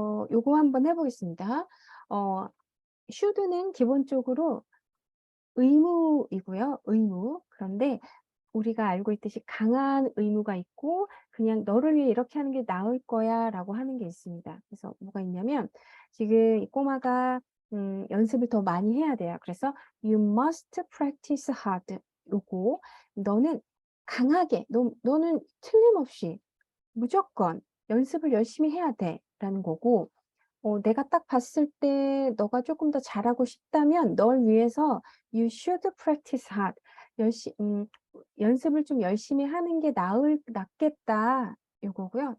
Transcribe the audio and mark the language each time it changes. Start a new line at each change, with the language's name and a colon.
Korean: 요거 한번 해 보겠습니다. 어 should는 기본적으로 의무이고요. 의무. 그런데 우리가 알고 있듯이 강한 의무가 있고 그냥 "너를 위해 이렇게 하는 게 나을 거야."라고 하는 게 있습니다. 그래서 뭐가 있냐면 지금 이 꼬마가 연습을 더 많이 해야 돼요.
English: 그래서 "You must practice hard."
Korean: 요거 "너는 강하게 너는 틀림없이 무조건 연습을 열심히 해야 돼."라는 거고 내가 딱 봤을 때 너가 쪼끔 더 잘하고 싶다면 널 위해서
English: "You should practice hard."
Korean: 열시 "연습을 좀 열심히 하는 게 낫겠다." 요거고요.